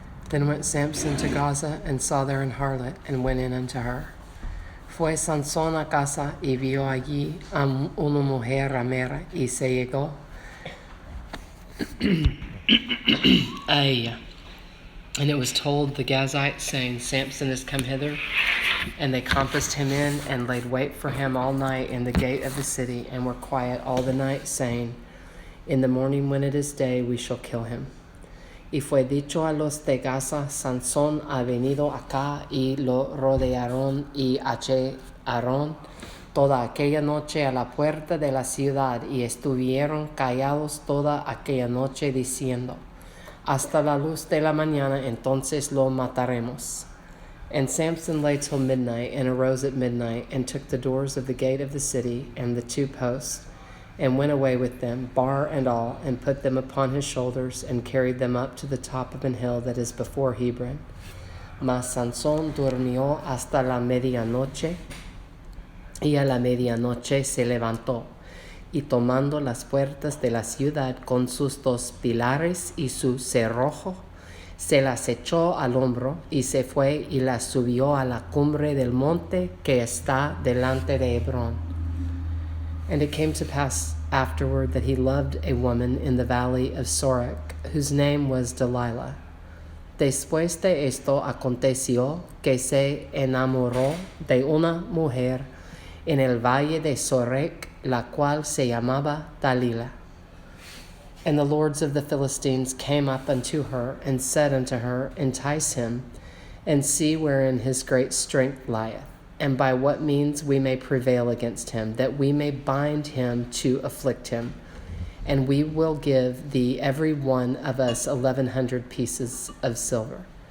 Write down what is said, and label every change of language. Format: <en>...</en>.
<en>Then went Samson to Gaza, and saw there an harlot, and went in unto her.</en> <es>Fue Sansón a casa, y vio allí a una mujer ramera, y se llegó a ella.</es> <en>And it was told the Gazites, saying, Samson is come hither. And they compassed him in, and laid wait for him all night in the gate of the city, and were quiet all the night, saying, In the morning when it is day, we shall kill him.</en> <es>Y fue dicho a los de Gaza, Sansón ha venido acá, y lo rodearon y hallaron toda aquella noche a la puerta de la ciudad, y estuvieron callados toda aquella noche, diciendo, hasta la luz de la mañana, entonces lo mataremos.</es> <en>And Samson lay till midnight, and arose at midnight, and took the doors of the gate of the city, and the two posts, and went away with them, bar and all, and put them upon his shoulders, and carried them up to the top of an hill that is before Hebron.</en> <es>Mas Sansón durmió hasta la medianoche, y a la medianoche se levantó, y tomando las puertas de la ciudad con sus dos pilares y su cerrojo, se las echó al hombro, y se fue y las subió a la cumbre del monte que está delante de Hebrón.</es> <en>And it came to pass afterward that he loved a woman in the valley of Sorek, whose name was Delilah.</en> <es>Después de esto aconteció que se enamoró de una mujer en el valle de Sorek, la cual se llamaba Dalila.</es> <en>And the lords of the Philistines came up unto her, and said unto her, Entice him, and see wherein his great strength lieth, and by what means we may prevail against him, that we may bind him to afflict him. And we will give thee every one of us 1,100 pieces of silver.</en>